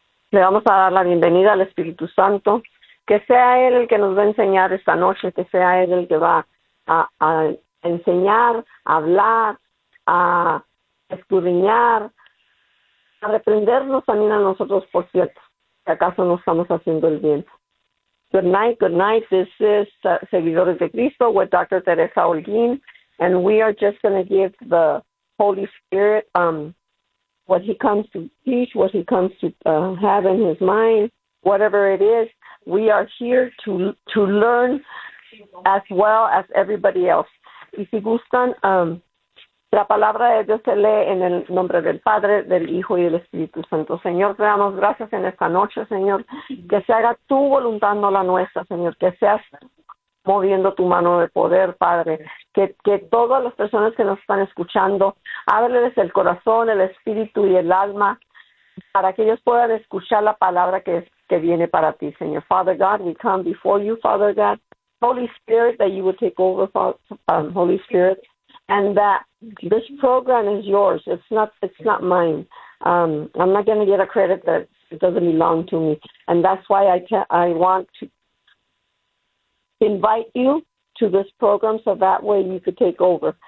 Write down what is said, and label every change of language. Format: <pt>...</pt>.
<es>Le vamos a dar la bienvenida al Espíritu Santo, que sea Él el que nos va a enseñar esta noche, que sea Él el que va a enseñar, a hablar, a escudriñar, a reprendernos también a nosotros, por cierto, si acaso no estamos haciendo el bien.</es> <en>Good night, this is Seguidores de Cristo with Dr. Teresa Holguín, and we are just going to give the Holy Spirit what he comes to teach, what he comes to have in his mind, whatever it is. We are here to learn as well as everybody else.</en> <es>Y si gustan, la palabra de Dios se lee en el nombre del Padre, del Hijo y del Espíritu Santo. Señor, te damos gracias en esta noche, Señor. Que se haga tu voluntad, no la nuestra, Señor. Que seas moviendo tu mano de poder, Padre. Que todas las personas que nos están escuchando, ábreles el corazón, el espíritu y el alma para que ellos puedan escuchar la palabra que viene para ti, Señor.</es> <en>Father God, we come before you, Father God. Holy Spirit, that you would take over, Holy Spirit. And that this program is yours. It's not mine. I'm not going to get a credit that doesn't belong to me. And that's why I want to invite you to this program so that way you could take over.</en>